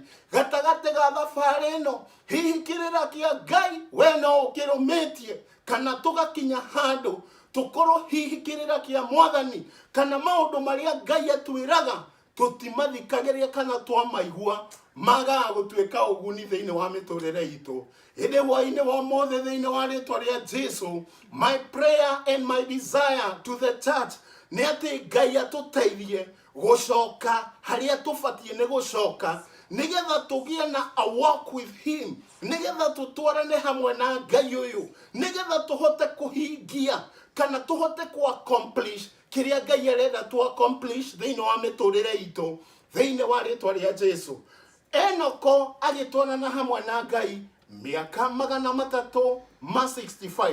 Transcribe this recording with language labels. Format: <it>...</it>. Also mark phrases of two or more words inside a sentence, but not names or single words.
<ki>Gatagatĩ ga thabarĩ ĩno hihi kĩrĩra kĩa Ngai we no ũkĩrũmĩtie, kana tũgakinya handũ tũkorwo hihi kĩrĩra kĩa Mwathani kana maũndũ marĩa Ngai atwĩraga tũtimathikagĩrĩria kana twamaigua magaga gũtuĩka ũguni thĩinĩ wa mĩtũrĩre itũ. Ĩndĩ hwainĩ wa mũthĩ thĩinĩ wa rĩtwa rĩa Jesũ,</ki> <en>my prayer and my desire to the church</en> <ki>nĩ atĩ Ngai atũteithie gũcoka harĩa tũbatie nĩ gũcoka, nigetha tũgie na</ki> <en>a walk with him,</en> <ki>nigetha tũtwarane hamwe na Ngai ũyũ, nigetha tũhote kũhingia kana tũhote accomplish kĩrĩa Ngai arenda accomplish thĩinĩ wa mĩtũrĩre itũ thĩinĩ wa rĩtwa rĩa Jesu. Enoko agĩtwarana hamwe na Ngai mĩaka 365.</ki>